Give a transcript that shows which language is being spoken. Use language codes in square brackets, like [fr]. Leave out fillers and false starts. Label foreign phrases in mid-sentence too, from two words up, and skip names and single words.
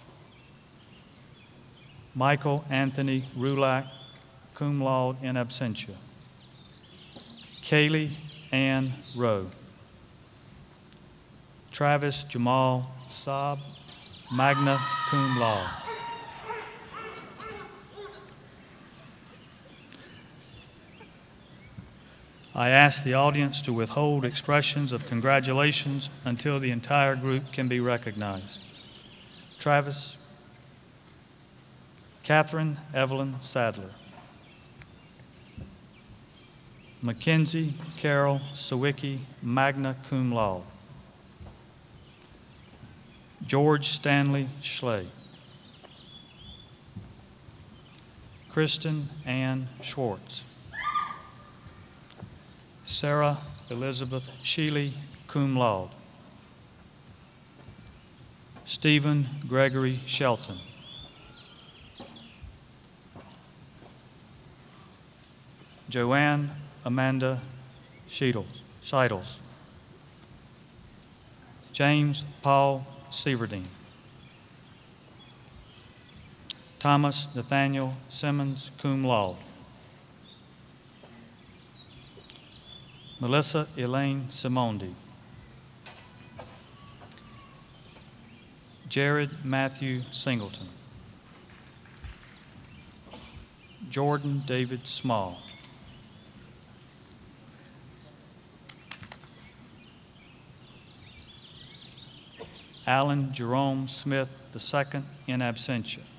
[en] Michael Anthony Rulac, cum laude, in absentia. Kaylee Ann Rowe. Travis Jamal Saab, magna cum laude. I ask the audience to withhold expressions of congratulations until the entire group can be recognized. Travis. Catherine Evelyn Sadler. Mackenzie Carol Sawicki, magna cum laude. George Stanley Schley. Kristen Ann Schwartz. Sarah Elizabeth Sheely, cum laude. Stephen Gregory Shelton. Joanne Amanda Scheidels. James Paul Sieverdeen. Thomas Nathaniel Simmons, cum laude. Melissa Elaine Simondi. Jared Matthew Singleton. Jordan David Small. Alan Jerome Smith II, in absentia.